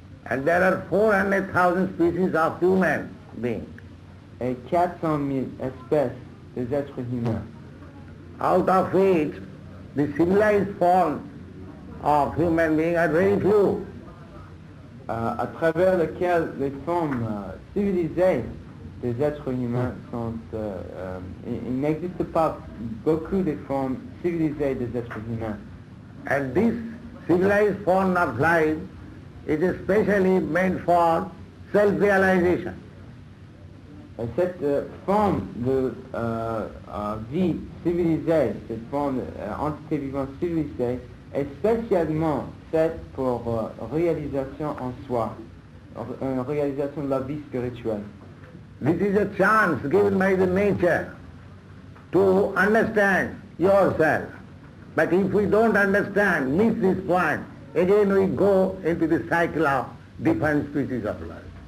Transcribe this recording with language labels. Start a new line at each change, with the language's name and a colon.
English: And there are 400,000 species of human beings.
French: Et 400 000 espèces des êtres humains.
English: Out of which the civilized forms of human beings are very few.
French: À travers lequel les formes civilisées des êtres humains sont... il n'existe pas beaucoup de formes civilisées des êtres humains.
English: And this civilized form of life is especially meant for self-realization.
French: Cette forme de vie civilisée, cette forme d'entité vivante civilisée, est spécialement faite pour réalisation en soi, réalisation de la vie spirituelle.
English: This is a chance given by the nature to understand yourself. But if we don't understand, miss this point, again we go into the cycle of different species of life.